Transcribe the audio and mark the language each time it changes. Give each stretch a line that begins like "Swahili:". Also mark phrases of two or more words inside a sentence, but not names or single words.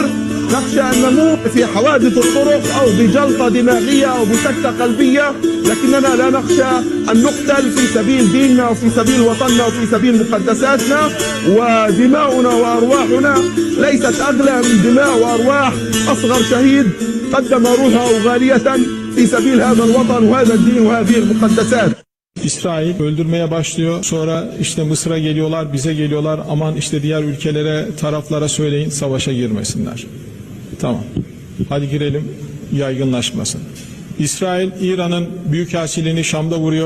Arabic: نخشى أن نموت في حوادث الطرق أو بجلطة دماغية أو بسكتة قلبية، لكننا لا نخشى أن نقتل في سبيل ديننا وفي سبيل وطننا وفي سبيل مقدساتنا. ودماؤنا وأرواحنا leyset أغلى من دماء وأرواح أصغر شهيد قدم روحه غالية في سبيل هذا الوطن وهذا الدين وهذه المقدسات.
Turkish: İsrail öldürmeye başlıyor. Sonra işte Mısır'a geliyorlar, bize geliyorlar. Aman işte diğer ülkelere, taraflara söyleyin savaşa girmesinler. Tamam. Hadi girelim, yaygınlaşmasın. İsrail, İran'ın büyükelçiliğini Şam'da vuruyor.